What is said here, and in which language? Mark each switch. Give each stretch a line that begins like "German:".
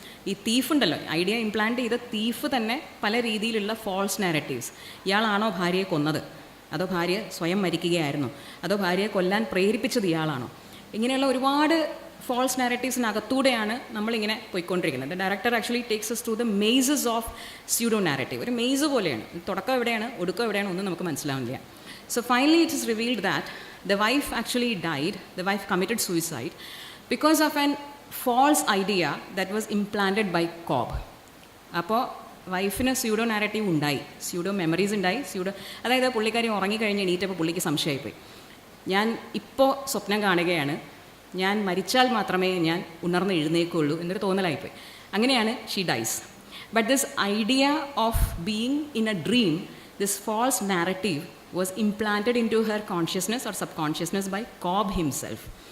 Malayalam: ഈ തീഫ് ഉണ്ടല്ലോ, idea implant ചെയ്ത തീഫ് തന്നെ പല രീതിയിലുള്ള ഫോൾസ് നാരറ്റീവ്സ്. ഇയാളാണോ ഭാര്യയെ കൊന്നത്, അതോ ഭാര്യ സ്വയം മരിക്കുകയായിരുന്നു, അതോ ഭാര്യയെ കൊല്ലാൻ പ്രേരിപ്പിച്ചത് ഇയാളാണോ, ഇങ്ങനെയുള്ള ഒരുപാട് ഫോൾസ് നാരറ്റീവ്സിനകത്തൂടെയാണ് നമ്മളിങ്ങനെ പോയിക്കൊണ്ടിരിക്കുന്നത്.
English: Director actually takes us through the mazes of pseudo narrative.
Malayalam: ഒരു മെയ്സ് പോലെയാണ്. തുടക്കം എവിടെയാണ്, ഒടുക്കം എവിടെയാണ്, ഒന്നും നമുക്ക് മനസ്സിലാവില്ല.
English: So finally it is revealed that the wife actually died, the wife committed suicide because of an false idea that was implanted by Cobb.
Malayalam: അപ്പോൾ വൈഫിന് സ്യൂഡോ നാരറ്റീവ് ഉണ്ടായി, സ്യൂഡോ മെമ്മറീസ് ഉണ്ടായി. അതായത് പുള്ളിക്കാരി ഉറങ്ങിക്കഴിഞ്ഞ് എണീറ്റപ്പോൾ പുള്ളിക്ക് സംശയമായിപ്പോയി. ഞാൻ ഇപ്പോൾ സ്വപ്നം കാണുകയാണ്, ഞാൻ മരിച്ചാൽ മാത്രമേ ഞാൻ ഉണർന്ന് എഴുന്നേക്കുള്ളൂ എന്നൊരു തോന്നലായിപ്പോയി.
English: അങ്ങനെയാണ് she dies. But this idea of being in a dream, this false narrative was implanted into her consciousness or subconsciousness by Cobb himself.